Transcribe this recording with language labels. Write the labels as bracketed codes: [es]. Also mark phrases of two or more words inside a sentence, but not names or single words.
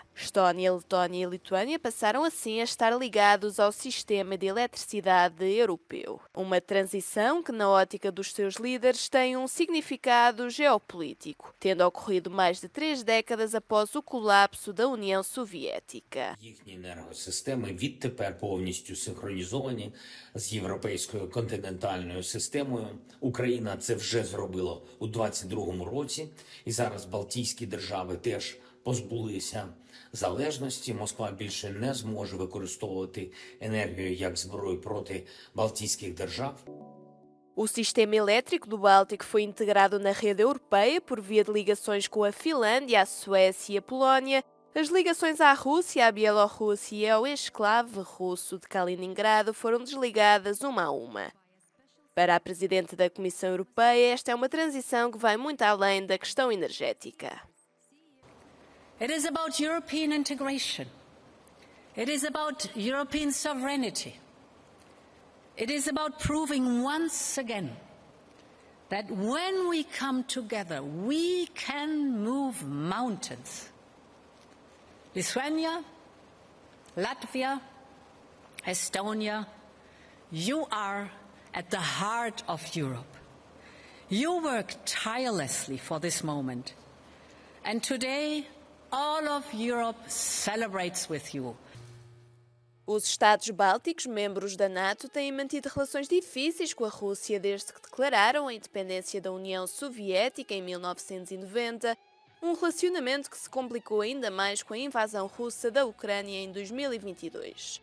[pt] Estónia, Letónia e Lituânia passaram assim a estar ligados ao sistema de eletricidade europeu. Uma transição que, na ótica dos seus líderes, tem um significado geopolítico, tendo ocorrido mais de 3 décadas após o colapso da União Soviética. [uk] Повністю синхронізовані з європейською континентальною системою. Україна це вже зробила у 22-му році, і зараз Балтійські держави теж позбулися залежності. Москва більше не зможе використовувати енергію як зброю проти балтійських держав. [pt] O sistema elétrico do Báltico foi integrado na rede europeia por via de ligações com a Finlândia, a Suécia e a Polónia. As ligações à Rússia, à Bielorrússia e ao exclave russo de Kaliningrado foram desligadas uma a uma. Para a Presidente da Comissão Europeia, esta é uma transição que vai muito além da questão energética. [en] It is about European integration. It is about European sovereignty. It is about proving once again that when we come together, we can move mountains. Lithuania, Latvia, Estonia, you are at the heart of Europe. You work tirelessly for this moment. And today, all of Europe celebrates with you. [pt] Os Estados Bálticos, membros da NATO, têm mantido relações difíceis com a Rússia desde que declararam a independência da União Soviética em 1990. Um relacionamento que se complicou ainda mais com a invasão russa da Ucrânia em 2022.